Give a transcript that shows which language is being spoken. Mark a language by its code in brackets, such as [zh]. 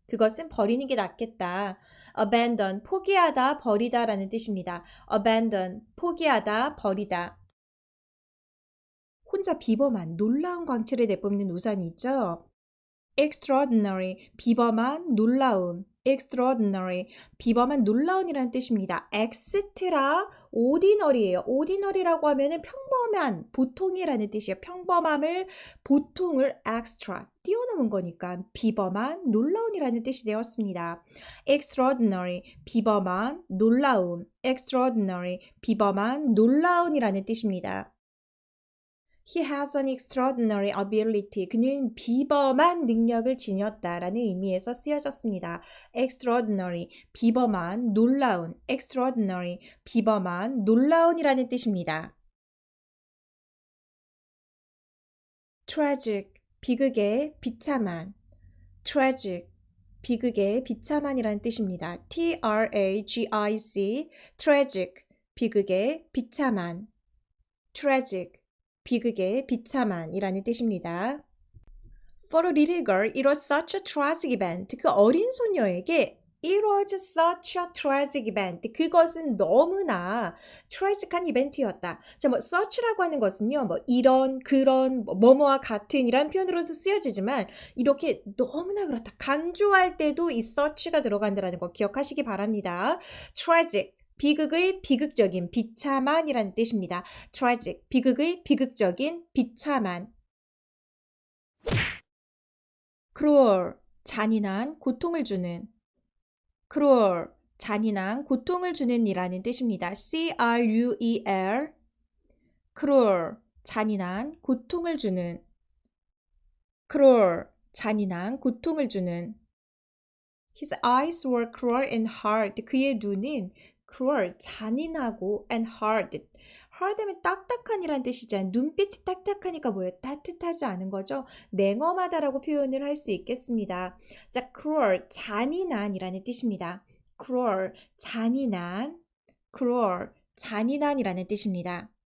[ko] 그것은 버리는 게 낫겠다. abandon, 포기하다, 버리다 라는 뜻입니다. abandon, 포기하다, 버리다. 혼자 비범한 놀라운 광채를 내뿜는 우산이 있죠. extraordinary, 비범한, 놀라운. extraordinary, 비범한 놀라운이라는 뜻입니다. extra ordinary예요. ordinary라고 하면은 평범한, 보통이라는 뜻이에요. 평범함을, 보통을 extra, 뛰어넘은 거니까 비범한, 놀라운이라는 뜻이 되었습니다. extraordinary, 비범한, 놀라운, extraordinary, 비범한, 놀라운이라는 뜻입니다. [en] He has an extraordinary ability. [ko] 그는 비범한 능력을 지녔다라는 의미에서 쓰여졌습니다. extraordinary, 비범한, 놀라운, extraordinary, 비범한, 놀라운이라는 뜻입니다. tragic, 비극의 비참한, tragic, 비극의 비참한이라는 뜻입니다. tragic, tragic, 비극의 비참한, tragic, 비극의 비참한이라는 뜻입니다. [en] For a little girl, it was such a tragic event. [ko] 그 어린 소녀에게 [en] it was such a tragic event. [ko] 그것은 너무나 트래직한 이벤트였다. 자, 뭐 such라고 하는 것은요, 뭐 이런, 그런, 뭐뭐와 같은 이란 표현으로서 쓰여지지만 이렇게 너무나 그렇다. 강조할 때도 이 such가 들어간다는 거 기억하시기 바랍니다. tragic. 비극의 비극적인, 비참한이라는 뜻입니다. tragic, 비극의 비극적인, 비참한. cruel, 잔인한, 고통을 주는. cruel, 잔인한, 고통을 주는 이라는 뜻입니다. cruel, cruel, 잔인한, 고통을 주는. cruel, 잔인한, 고통을 주는. [en] His eyes were cruel and hard. [ko] 그의 눈은 cruel, 잔인하고 [en] and hard. [ko] hard 하면 딱딱한이란 뜻이잖아요. 눈빛이 딱딱하니까 뭐예요? 따뜻하지 않은 거죠. 냉엄하다라고 표현을 할 수 있겠습니다. 자, cruel, 잔인한이라는 뜻입니다. cruel, 잔인한, cruel, 잔인한이라는 뜻입니다.